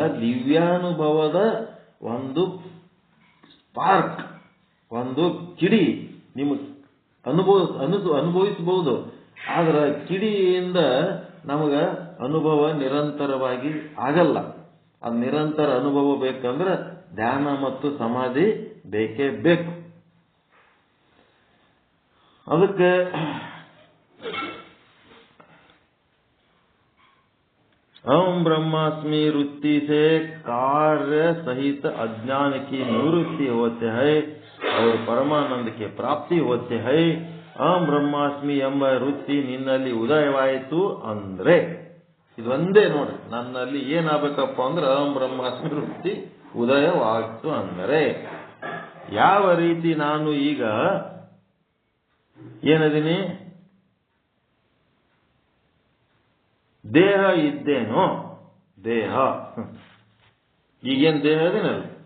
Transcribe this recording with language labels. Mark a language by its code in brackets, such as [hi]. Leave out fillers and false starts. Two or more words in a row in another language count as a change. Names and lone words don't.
[kn] ದಿವ್ಯಾನುಭವದ ಒಂದು ಸ್ಪಾರ್ಕ್, ಒಂದು ಕಿಡಿ ನಿಮಗೆ ಅನುಭವಿಸಬಹುದು. ಆದ್ರೆ ಕಿಡಿಯಿಂದ ನಮಗೆ ಅನುಭವ ನಿರಂತರವಾಗಿ ಆಗಲ್ಲ. ಅದು ನಿರಂತರ ಅನುಭವ ಬೇಕಂದ್ರೆ ಧ್ಯಾನ ಮತ್ತು ಸಮಾಧಿ ಬೇಕೇ ಬೇಕು. [hi] ಅದಕ್ಕೆ अहम ब्रह्मास्मि वृत्ति से कार्य सहित अज्ञान की निवृत्ति होते हैं और परमानंद की प्राप्ति होते हैं. [sa] अहम ब्रह्मास्मि [kn] ಎಂಬ ವೃತ್ತಿ ನಿನ್ನಲ್ಲಿ ಉದಯವಾಯಿತು ಅಂದ್ರೆ ಇದು ಒಂದೇ ನೋಡ್ರಿ. ನನ್ನಲ್ಲಿ ಏನಾಗಬೇಕಪ್ಪ ಅಂದ್ರೆ [sa] ಅಹಂ ಬ್ರಹ್ಮಾಸ್ಮಿ [kn] ವೃತ್ತಿ ಉದಯವಾಯಿತು ಅಂದರೆ ಯಾವ ರೀತಿ ನಾನು ಈಗ ಏನದೀನಿ, ದೇಹ ಇದ್ದೇನೋ, ದೇಹ ಈಗೇನು ದೇಹ ಅದೇನಲ್ಲ,